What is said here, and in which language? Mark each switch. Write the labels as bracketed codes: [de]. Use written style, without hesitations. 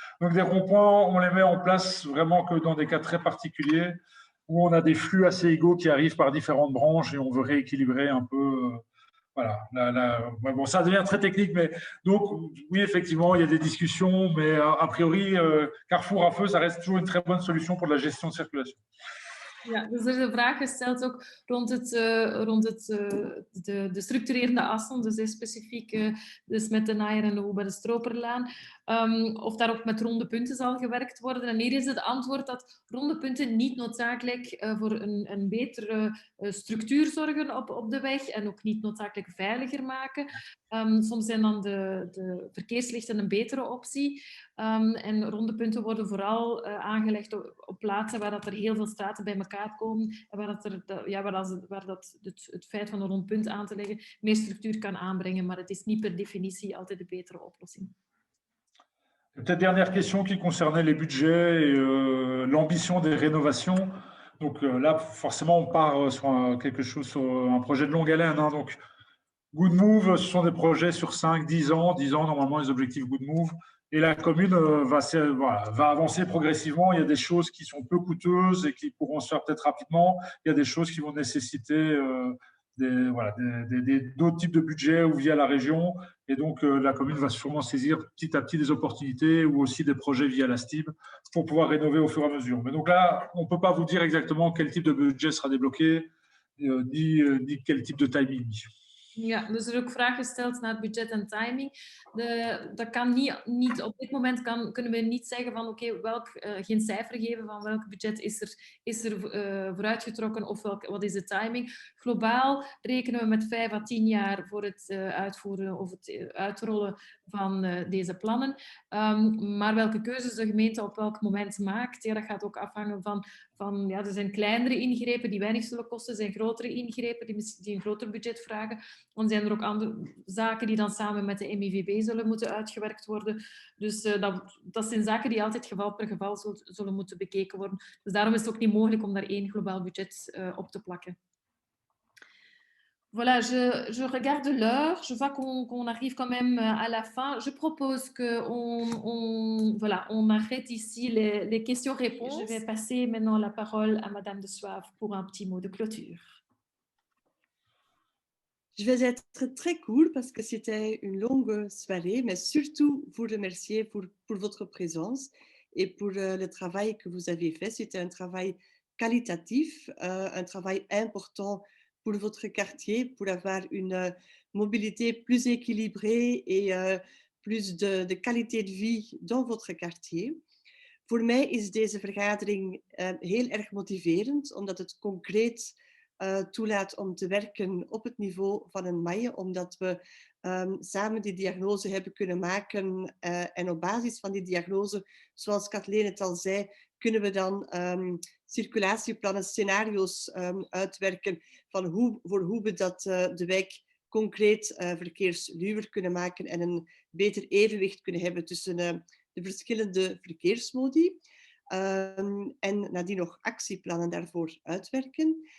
[fr] Donc des ronds-points, on les met en place vraiment que dans des cas très particuliers, où on a des flux assez égaux qui arrivent par différentes branches et on veut rééquilibrer un peu. Voilà. Bon, ça devient très technique, mais donc oui, effectivement, il y a des discussions, mais a priori, carrefour à feu, ça reste toujours une très bonne solution pour la gestion de circulation. [nl] Ja, dus er is een vraag gesteld ook rond de structurerende assen, dus specifiek dus met de Naaier en de Hoeba de Stroperlaan. of daar ook met ronde punten zal gewerkt worden. En hier is het antwoord dat ronde punten niet noodzakelijk voor een betere structuur zorgen op de weg en ook niet noodzakelijk veiliger maken. Soms zijn dan de verkeerslichten een betere optie. En ronde punten worden vooral aangelegd op plaatsen waar dat er heel veel straten bij elkaar komen en waar het feit van een rond punt aan te leggen meer structuur kan aanbrengen. Maar het is niet per definitie altijd de betere oplossing. [fr] Peut-être dernière question qui concernait les budgets et l'ambition des rénovations. Donc là, forcément, on part sur quelque chose, sur un projet de longue haleine. Hein. Donc, Good Move, ce sont des projets sur 5, 10 ans. 10 ans, normalement, les objectifs Good Move. Et la commune va avancer progressivement. Il y a des choses qui sont peu coûteuses et qui pourront se faire peut-être rapidement. Il y a des choses qui vont nécessiter d'autres types de budgets ou via la région. Et donc, la commune va sûrement saisir petit à petit des opportunités ou aussi des projets via la STIB pour pouvoir rénover au fur et à mesure. Mais donc là, on ne peut pas vous dire exactement quel type de budget sera débloqué, ni quel type de timing. [nl] Ja, dus er is ook vraag gesteld naar budget en timing. Dat kan niet op dit moment kunnen we niet zeggen van oké, geen cijfer geven van welk budget is er vooruitgetrokken of wat is de timing. Globaal rekenen we met 5 à 10 jaar voor het uitvoeren of het uitrollen van deze plannen. Maar welke keuzes de gemeente op welk moment maakt, ja, dat gaat ook afhangen van er zijn kleinere ingrepen die weinig zullen kosten, er zijn grotere ingrepen die een groter budget vragen. Dan zijn er ook andere zaken die dan samen met de MIVB zullen moeten uitgewerkt worden. Dus dat zijn zaken die altijd geval per geval zullen moeten bekeken worden. Dus daarom is het ook niet mogelijk om daar één globaal budget op te plakken. [fr] Voilà, je regarde l'heure, je vois qu'on arrive quand même à la fin. Je propose qu'on arrête ici les questions-réponses. Je vais passer maintenant la parole à Madame de Soave pour un petit mot de clôture. Je vais être très court parce que c'était une longue soirée, mais surtout vous remercier pour votre présence et pour le travail que vous avez fait. C'était un travail qualitatif, un travail important pour votre quartier, pour avoir une mobilité plus équilibrée et plus de qualité de vie dans votre quartier. [nl] Voor mij is deze vergadering heel erg motiverend, omdat het concreet toelaat om te werken op het niveau van een MAIE, omdat we samen die diagnose hebben kunnen maken en op basis van die diagnose, zoals Kathleen het al zei, kunnen we dan circulatieplannen, scenario's uitwerken van hoe we de wijk concreet verkeersluwer kunnen maken en een beter evenwicht kunnen hebben tussen de verschillende verkeersmodi en nadien nog actieplannen daarvoor uitwerken.